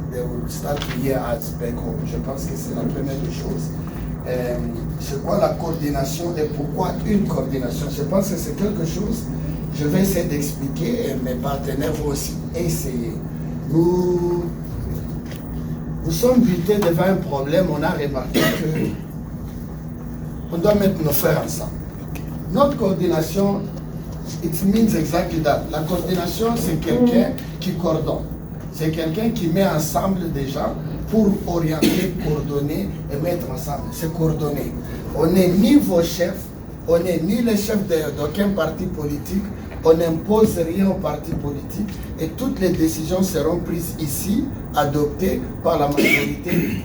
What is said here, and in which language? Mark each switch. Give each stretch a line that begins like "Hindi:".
English: They will start to hear us back home.
French: Je pense que c'est la première des choses. C'est quoi la coordination et pourquoi une coordination? Je pense que c'est quelque chose, je vais essayer d'expliquer et mes partenaires vont aussi essayer. Nous sommes butés devant un problème, on a remarqué qu'on doit mettre nos frères ensemble. Notre coordination,
English: it means exactly that.
French: La coordination, c'est quelqu'un qui coordonne. C'est quelqu'un qui met ensemble des gens pour orienter, coordonner et mettre ensemble. C'est coordonner. On n'est ni vos chefs, on n'est ni les chefs d'aucun parti politique, on n'impose rien au parti politique et toutes les décisions seront prises ici, adoptées par la majorité.